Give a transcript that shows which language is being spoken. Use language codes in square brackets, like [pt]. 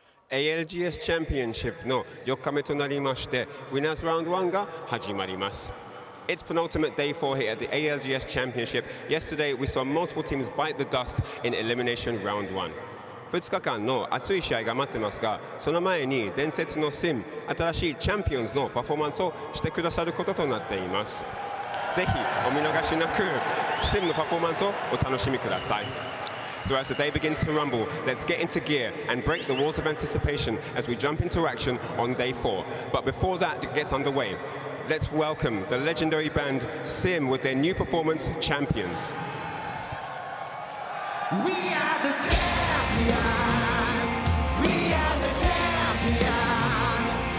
[ja] ALGS チャンピオンシップの4日目となりまして、Winners Round 1が始まります。 [en] It's penultimate day 4 here at the ALGS Championship. Yesterday, we saw multiple teams bite the dust in elimination round 1. [ja] 2日間の熱い試合が待ってますが、その前に伝説のシム、新しいチャンピオンズのパフォーマンスをしてくださることとなっています。ぜひお見逃しなく、シムのパフォーマンスをお楽しみください。 [en] So as the day begins to rumble, let's get into gear and break the walls of anticipation as we jump into action on day 4. But before that gets underway, let's welcome the legendary band Sim with their new performance, Champions. We are the champions. We are the champions.